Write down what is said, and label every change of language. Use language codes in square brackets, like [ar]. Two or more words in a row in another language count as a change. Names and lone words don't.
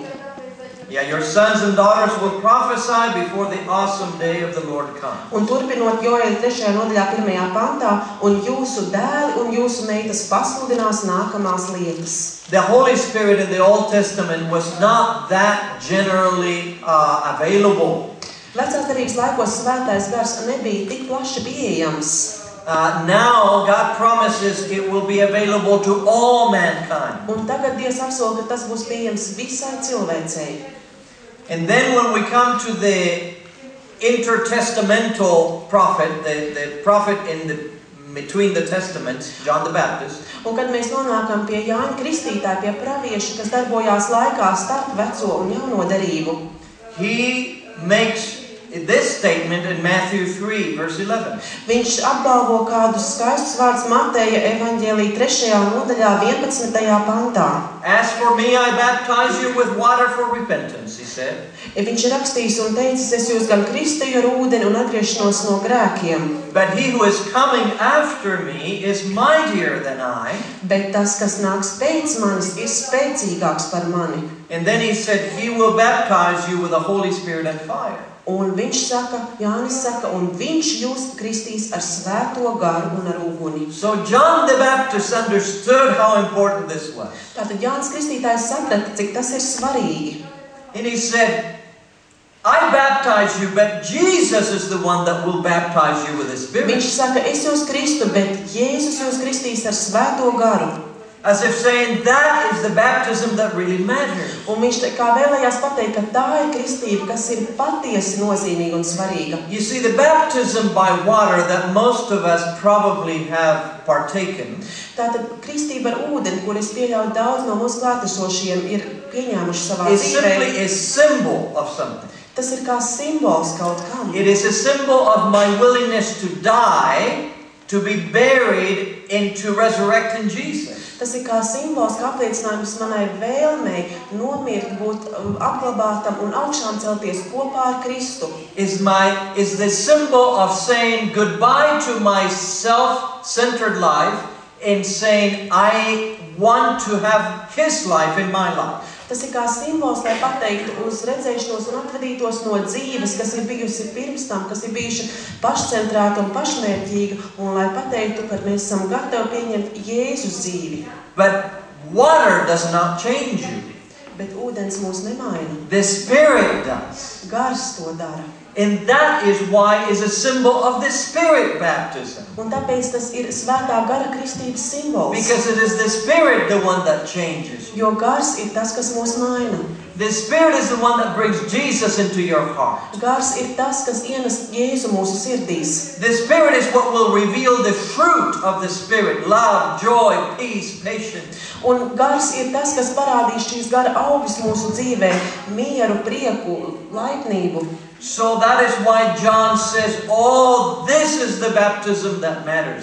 [en] Yeah, your sons and daughters will prophesy before the awesome day of the Lord comes. [lv] Un turpinot Joēla 3. nodaļā, 1. pantā, un jūsu dēli un jūsu meitas pasludinās nākamās lietas. [en] The Holy Spirit in the Old Testament was not that generally available. [lv] Vecās derības laikos svētais gars nebija tik plaši pieejams. [en] Now God promises it will be available to all mankind. [lv] Un tagad Dievs apsola, ka tas būs pieejams visai cilvēcei. [en] And then when we come to the intertestamental prophet, the prophet between the testaments, John the Baptist. [lv] Un kad mēs nonākam pie Jāņa Kristītāja, pie pravieša, kas darbojās laikā starp veco un jauno derību, [en] he makes this statement in Matthew 3, verse 11. [lv] viņš apgalvo kādus skaistus vārdus Mateja evaņģēlija 3. nodaļā 11. pantā. [en] As for me, I baptize you with water for repentance, he said. [lv] Viņš ir rakstījis un teicis, es jūs gan kristēju ar ūdeni un atgriešanos no grēkiem. [en] But he who is coming after me is mightier than I. [lv] Bet tas, kas nāks pēc manis, ir spēcīgāks par mani. [en] And then he said, he will baptize you with the Holy Spirit and fire. [lv] Un viņš saka, Jānis saka, un viņš jūs kristīs ar svēto garu un ar uguni. [en] So John the Baptist understood how important this was. [lv] Tātad Jānis Kristītājs saprata, cik tas ir svarīgi. [en] And he said, I baptize you, but Jesus is the one that will baptize you with the Spirit. [lv] Viņš saka, es jūs kristu, bet Jēzus jūs kristīs ar svēto garu. [en] As if saying that is the baptism that really matters. [lv] Un viņš kā vēlējās pateikt, ka tā ir kristība, kas ir patiesi nozīmīga un svarīga. [en] You see, the baptism by water that most of us probably have partaken. [lv] Tātad kristība ar ūdeni, kur es pieļauju daudz no mūsu klātesošiem, ir pieņēmuši savā [en] Is [lv] dzīvē. [en] simply a symbol of something. [lv] Tas ir kā simbols kaut kam. [en] It is a symbol of my willingness to die, to be buried, and to resurrect in Jesus. [lv] Tas ir kā simbols, kā apliecinājums manai vēlmei nomirt, būt apglabātam un augšām celties kopā ar Kristu. [en] Is the symbol of saying goodbye to my self-centered life and saying I want to have His life in my life. [lv] Tas ir kā simbols, lai pateiktu uz redzēšanos un atvadītos no dzīves, kas ir bijusi pirms tam, kas ir bijuši pašcentrēta un pašmērķīga, un lai pateiktu, ka mēs esam gatavi pieņemt Jēzus dzīvi. [en] But water does not change you. [lv] Bet ūdens mūs nemaina. [en] The Spirit does. [lv] Gars to dara. [en] And that is why it's a symbol of the Spirit baptism. [lv] Un tāpēc tas ir svētā gara kristības simbols. [en] Because it is the Spirit the one that changes you. [lv] Jo gars ir tas, kas mūs maina. [en] The Spirit is the one that brings Jesus into your heart. [lv] Gars ir tas, kas ienes Jēzu mūsu sirdīs. [en] The Spirit is what will reveal the fruit of the Spirit. Love, joy, peace, patience. [lv] Un gars ir tas, kas parādīs šīs gara augus mūsu dzīvē. Mieru, prieku, laipnību. [en] So that is why John says, oh, this is the baptism that matters.